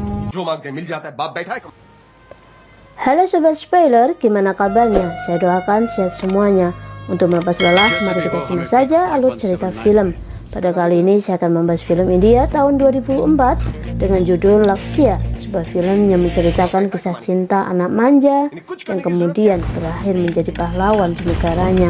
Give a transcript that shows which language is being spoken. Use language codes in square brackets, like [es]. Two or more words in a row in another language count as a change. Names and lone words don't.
[hi] जो मांगते हैं मिल जाता है, बाप बैठा है। [id] Halo Sobat Spoiler, gimana kabarnya? Saya doakan sehat semuanya. Untuk melepas lelah, mari kita simak saja alur cerita film. Pada kali ini saya akan membahas film India tahun 2004 dengan judul Lakshya, sebuah film yang menceritakan kisah cinta anak manja yang kemudian berakhir menjadi pahlawan di negaranya.